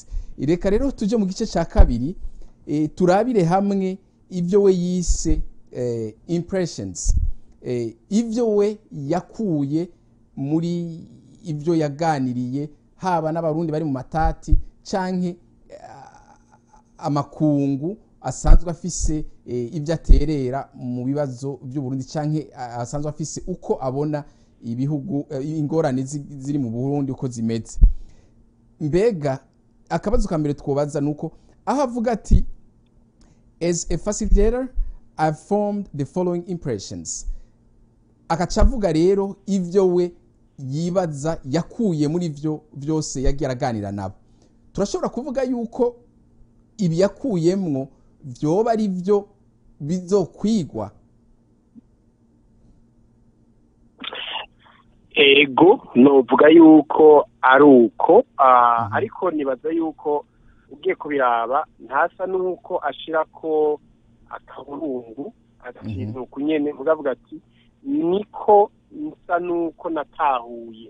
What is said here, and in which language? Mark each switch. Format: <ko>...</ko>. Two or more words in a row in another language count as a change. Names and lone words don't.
<rn>Reka rero tuje mu gice cya kabiri turabire hamwe ibyo we yise impressions, ibyo we yakuye muri ibyo yaganiriye haba n'abarundi bari mu matati canke amakungu asanzwe afise ibyo aterera mu bibazo by'u Burundi canke asanzwe afise uko abona ibihugu ingorane ziri mu Burundi uko zimeze. Mbega akabazo ka mbere twobaza nuko aho avuga ati</rn> <en>as a facilitator I've formed the following impressions,</en> <rn>akaca avuga rero ivyo we yibaza yakuye muri ivyo byose yagiye araganira nabo. Turashobora kuvuga yuko ibi yakuyemwo vyoba ari vyo bizokwigwa. Ego novuga yuko ari uko ariko nibaza yuko ugiye kubiraba ntasa nuko ashirako akaburungu ikintu kunyene mugavuga ati niko nsa nuko natahuye.</rn>